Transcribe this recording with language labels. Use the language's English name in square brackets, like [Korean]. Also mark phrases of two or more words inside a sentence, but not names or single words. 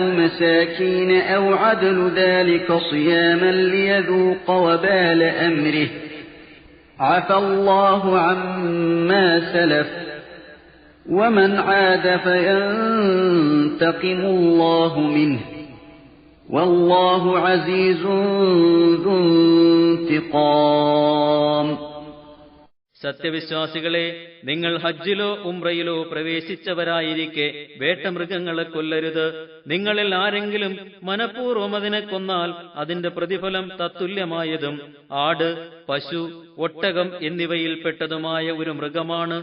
[Arabic] مساكين أو عدل ذلك صياما ليذوق وبال أمره عفى الله عما سلف ومن عاد فينتقم الله منه والله عزيز ذو انتقام. [Malayalam] സത്യവിശ്വാസികളെ, നിങ്ങൾ ഹജ്ജിലോ ഉംറയിലോ പ്രവേശിച്ചവരായിരിക്കെ വേട്ടമൃഗങ്ങളെ കൊല്ലരുത്. നിങ്ങളിൽ ആരെങ്കിലും മനഃപൂർവ്വം അതിനെ കൊന്നാൽ അതിന്റെ പ്രതിഫലം തത്തുല്യമായതും ആട്, പശു, ഒട്ടകം എന്നിവയിൽപ്പെട്ടതുമായ ഒരു മൃഗമാണ്.